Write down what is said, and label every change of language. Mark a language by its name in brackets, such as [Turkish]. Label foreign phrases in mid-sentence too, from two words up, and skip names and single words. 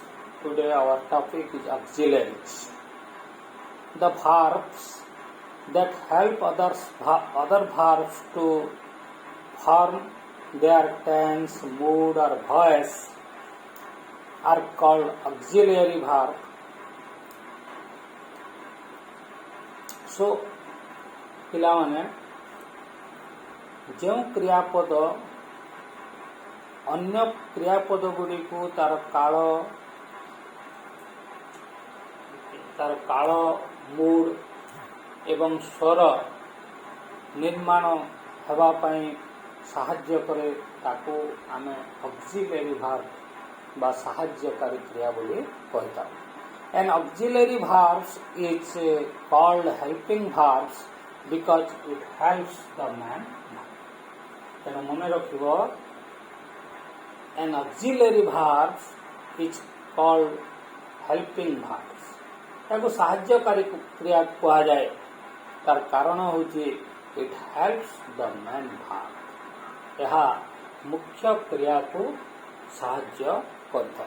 [English] Today our topic is auxiliaries. The verbs that help other verbs to form their tense, mood or voice are called auxiliary verb. So, [Odia] ପିଲାମାନେ ଯେଉଁ କ୍ରିୟାପଦ ଅନ୍ୟ କ୍ରିୟାପଦ ଗୁଡ଼ିକୁ ତାର କାଳ ମୁଡ୍ ଏବଂ ସ୍ୱର ନିର୍ମାଣ ହେବା ପାଇଁ ସାହାଯ୍ୟ କରେ ତାକୁ ଆମେ [English] auxiliary verb [Odia] ବା ସାହାଯ୍ୟକାରୀ କ୍ରିୟା ବୋଲି କହିଥାଉ. [English] An auxiliary verbs is called helping verbs because it helps the man. [Odia] ତେଣୁ ମନେ ରଖିବ, [English] an auxiliary verb is called helping verbs. [Odia] ତାକୁ ସାହାଯ୍ୟକାରୀ କ୍ରିୟା କୁହାଯାଏ. ତାର କାରଣ ହେଉଛି [English] it helps the main verb. [Odia] ଏହା ମୁଖ୍ୟ କ୍ରିୟାକୁ ସାହାଯ୍ୟ କରିଥାଏ.